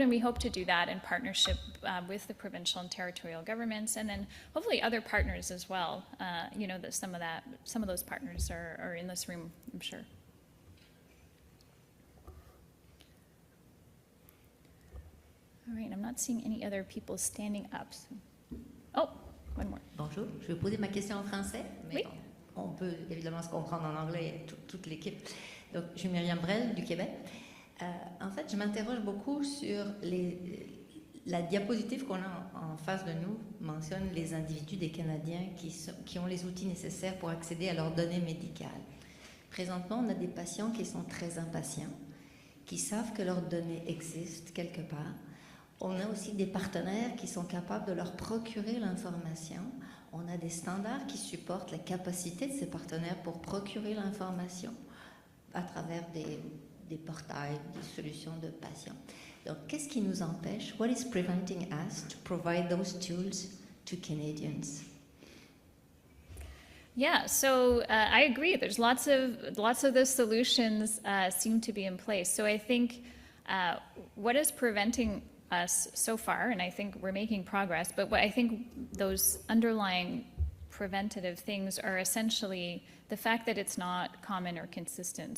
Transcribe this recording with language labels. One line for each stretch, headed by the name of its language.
English: And we hope to do that in partnership with the provincial and territorial governments, and then hopefully other partners as well. That some of those partners are in this room, I'm sure. All right, I'm not seeing any other people standing up. So. Oh, one more.
French: Bonjour, je vais poser ma question en français, mais oui. on peut évidemment se comprendre en anglais, toute l'équipe. Donc, je suis Myriam Brel du Québec. En fait, je m'interroge beaucoup sur la diapositive qu'on a en face de nous mentionne les individus des Canadiens qui ont les outils nécessaires pour accéder à leurs données médicales. Présentement, on a des patients qui sont très impatients, qui savent que leurs données existent quelque part. On a aussi des partenaires qui sont capables de leur procurer l'information. On a des standards qui supportent la capacité de ces partenaires pour procurer l'information à travers des portails, des solutions de patients. Donc, qu'est-ce qui nous empêche?
English: What is preventing us to provide those tools to Canadians? Yeah, so I agree. There's lots of the solutions seem to be in place. So I think what is preventing us so far, and I think we're making progress, but what I think those underlying preventative things are essentially the fact that it's not common or consistent.